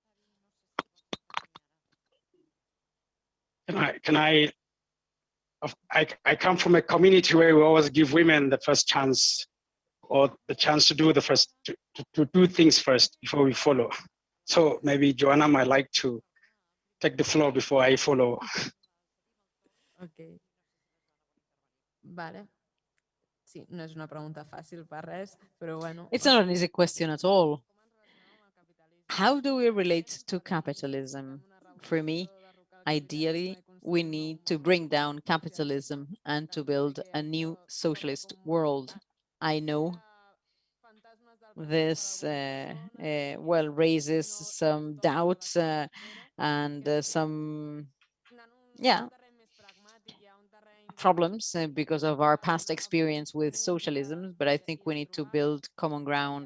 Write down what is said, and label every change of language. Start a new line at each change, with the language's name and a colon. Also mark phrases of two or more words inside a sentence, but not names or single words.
English: I come from a community where we always give women the first chance, or the chance to do to do things first before we follow. So maybe Joana might like to take the floor before I follow.
Catalan: Ok. Vale. Sí, no és una pregunta fàcil per res, però bueno.
English: It's not an easy question at all. How do we relate to capitalism? For me, ideally, we need to bring down capitalism and to build a new socialist world. I know this raises some doubts and some problems because of our past experience with socialism, but I think we need to build common ground.